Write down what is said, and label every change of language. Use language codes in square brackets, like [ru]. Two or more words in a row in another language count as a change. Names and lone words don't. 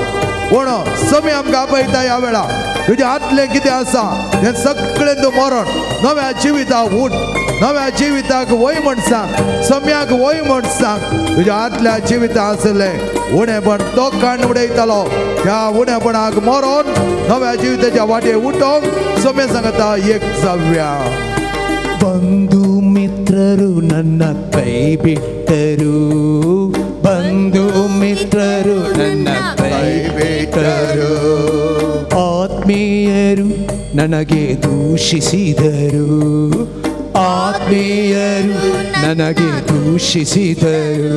[kok] पूण समय आमकां आपयता ह्या वेळा तुज्या आतलें कितें आसा तें सगळें तूं मरण नव्या जिविताक उठ, नव्या जिविताक वय म्हण सांग, सम्याक वय म्हण सांग. तुज्या आतल्या जिवितां आसलें उणेपण तो काण उडयतालो, त्या उणेपणाक मरोन नव्या जिविताच्या वाटे उठोवंक समय सांगता एक जाव्या. [kn] ಬಂಧು ಮಿತ್ರರು ನನ್ನ ಕೈ ಬಿಟ್ಟರು, ಬಂಧು ಮಿತ್ರರು ನನ್ನ ಕೈ ಬಿಟ್ಟರು, ಆತ್ಮೀಯರು ನನಗೆ ದೂಷಿಸಿದರು, ಆತ್ಮೀಯರು ನನಗೆ ದೂಷಿಸಿದರು.